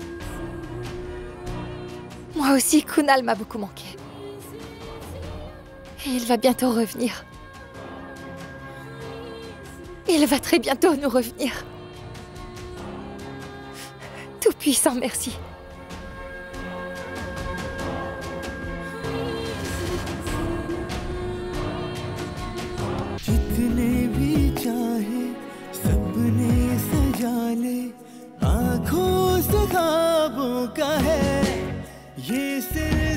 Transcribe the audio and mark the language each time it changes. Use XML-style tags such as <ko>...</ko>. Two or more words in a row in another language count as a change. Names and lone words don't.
<fr>Moi aussi, Kunal m'a beaucoup manqué. Et il va bientôt revenir. Il va très bientôt nous revenir. Tout-puissant, merci.</fr> <hi>जितने भी चाहे सबने सजा ले आँखों से ख्वाबों का है ये</hi>